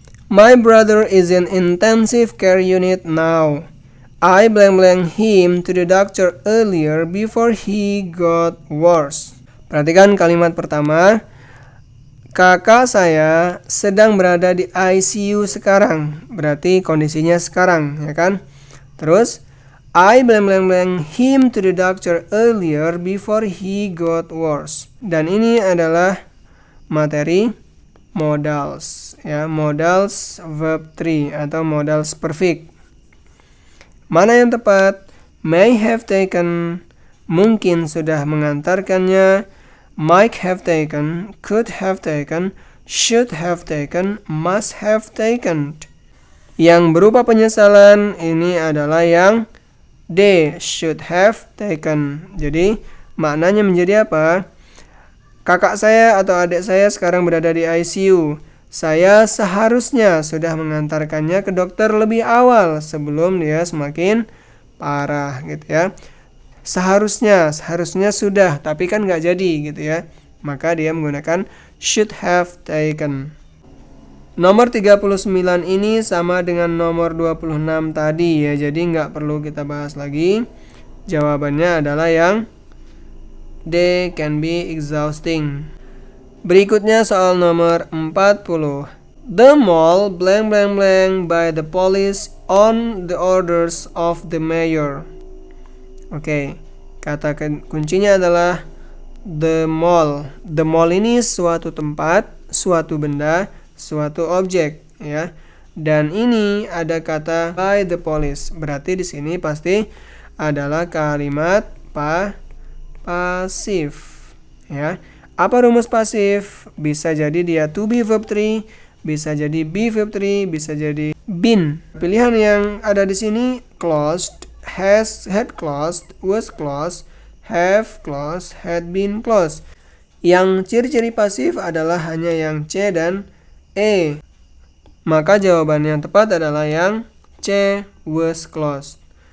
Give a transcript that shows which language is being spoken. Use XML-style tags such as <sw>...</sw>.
<en>My brother is in intensive care unit now. I blank him to the doctor earlier before he got worse.</en> <id>Perhatikan kalimat pertama. Kakak saya sedang berada di ICU sekarang. Berarti kondisinya sekarang, ya kan? Terus</id> <en>I blank him to the doctor earlier before he got worse.</en> <id>Dan ini adalah materi modals ya, modals verb 3 atau modals perfect. Mana yang tepat?</id> <en>May have taken,</en> <id>mungkin sudah mengantarkannya.</id> <en>Might have taken, could have taken, should have taken, must have taken.</en> <id>Yang berupa penyesalan ini adalah yang D,</id> <en>should have taken.</en> <id>Jadi maknanya menjadi apa? Kakak saya atau adik saya sekarang berada di ICU. Saya seharusnya sudah mengantarkannya ke dokter lebih awal sebelum dia semakin parah gitu ya. Seharusnya sudah, tapi kan nggak jadi gitu ya. Maka dia menggunakan</id> <en>should have taken.</en> <id>Nomor 39 ini sama dengan nomor 26 tadi ya, jadi nggak perlu kita bahas lagi. Jawabannya adalah yang D,</id> <en>can be exhausting.</en> <id>Berikutnya soal nomor 40.</id> <en>The mall by the police on the orders of the mayor.</en> <id>Oke, kata kuncinya adalah the mall. The mall ini suatu tempat, suatu benda, suatu objek ya. Dan ini ada kata</id> <en>by the police.</en> <id>Berarti di sini pasti adalah kalimat pasif ya. Apa rumus pasif? Bisa jadi dia to be verb 3, bisa jadi be verb 3, bisa jadi been. Pilihan yang ada di sini</id> <en>closed, has, had closed, was closed, have closed, had been closed.</en> <id>Yang ciri-ciri pasif adalah hanya yang C dan E. Maka jawaban yang tepat adalah yang C,</id> <en>was closed.</en>